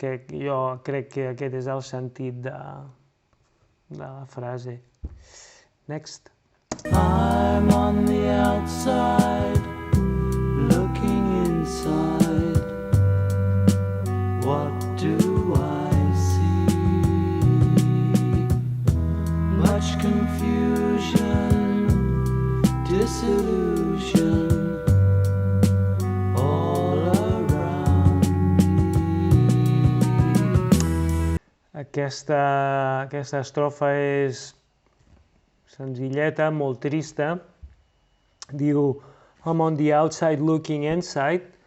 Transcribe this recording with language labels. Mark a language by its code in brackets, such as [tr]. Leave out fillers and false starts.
[ca] Jo crec que aquest és el sentit de la frase. [en] Next. I'm on the outside, looking inside. What do I see? Much confusion, disillusion, all around me. [ca] Aquesta estrofa és senzilleta, molt trista. Diu, [en] I'm on the outside looking inside.